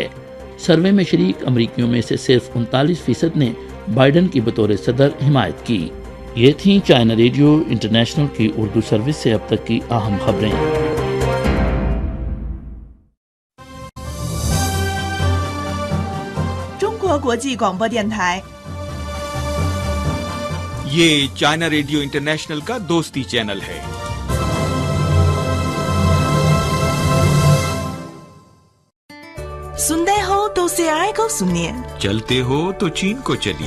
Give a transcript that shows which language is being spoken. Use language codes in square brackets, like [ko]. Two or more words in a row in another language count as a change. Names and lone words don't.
[ur] سروے میں شریک امریکیوں میں سے صرف 39% نے بائیڈن کی بطور صدر حمایت کی. یہ تھی چائنا ریڈیو انٹرنیشنل کی اردو سروس سے اب تک کی اہم خبریں. [zh] 国国际广播电台。 [ur] یہ چائنا ریڈیو انٹرنیشنل کا دوستی چینل ہے. سنتے ہو تو CRI کو سنیے, چلتے ہو تو چین کو چلیے.